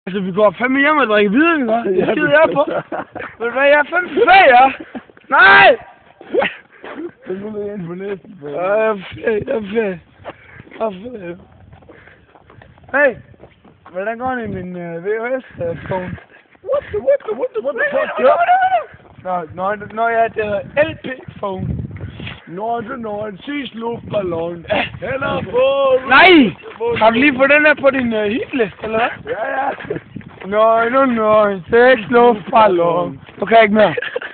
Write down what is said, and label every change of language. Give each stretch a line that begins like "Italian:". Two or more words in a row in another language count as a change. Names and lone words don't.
Danish: Altså, vi går fandme hjem og drikker videre, ikke? Det skider jeg på. Ved du hvad, jeg er fandme fag, ja? Nej! Så nu er jeg inde på næsten. Jeg er fag. Hey! Hvordan går det i min VHS-phone?
English: What the fuck?
Danish: Nå, ja, det hedder LP-phone. Nå, sidst luftballon. Hænder på! Nej! Har du lige fået den her på din hitlist, eller hvad? Ja. Nå, 6 luftballon. Du kan ikke mere.